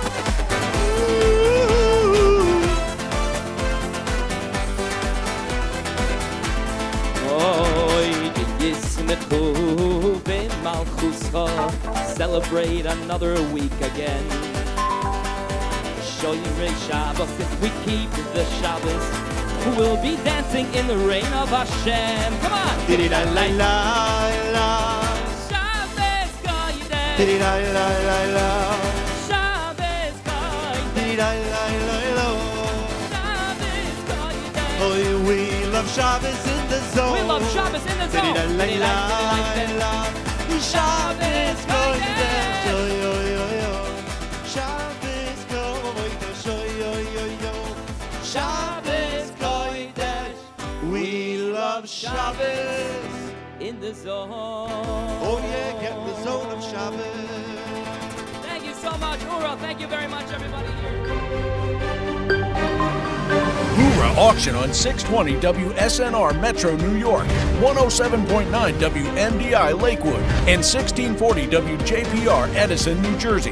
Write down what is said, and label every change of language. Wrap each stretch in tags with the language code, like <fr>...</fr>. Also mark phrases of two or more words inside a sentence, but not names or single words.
<he>ישמחו במלכותך.</he> <en>Celebrate another week again.</en> <he>שומרי שבת,</he> <en>if we keep the Shabbos, who will be dancing in the rain of Hashem. Come on! Diddy la la la la.</en> <he>שבת קודש. Diddy la la la la. שבת קודש. Diddy la la la la. שבת קודש.</he> <en>Oh, we love Shabbos in the zone. We love Shabbos in the zone. Diddy la la la.</en> <he>שבת קודש. Yo yo yo yo. שבת קודש. Yo yo yo yo. שבת קודש.</he> <en>We love Shabbos in the zone. Oh yeah, get in the zone of Shabbos. Thank you so much, Oorah. Thank you very much, everybody here. Oorah Auction on 620 WSNR Metro New York, 107.9 WMDI Lakewood, and 1640 WJPR Edison, New Jersey.</en>